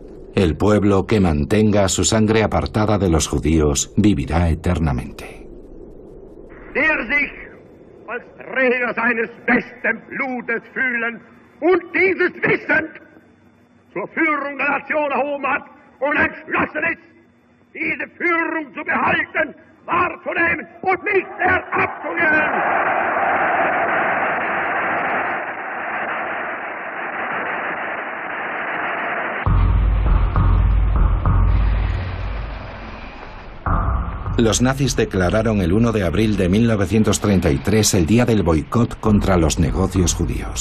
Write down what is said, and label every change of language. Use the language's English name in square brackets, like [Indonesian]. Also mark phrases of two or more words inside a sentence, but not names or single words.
[Spanish] El pueblo que mantenga su sangre apartada de los judíos vivirá eternamente. [German] Der sich als Träger seines besten Blutes fühlen und dieses Wissen zur Führung der Nation erhoben hat und entschlossen ist, diese Führung zu behalten, wahrzunehmen und nicht mehr abzugeben. [Spanish] Los nazis declararon el 1 de abril de 1933 el día del boicot contra los negocios judíos.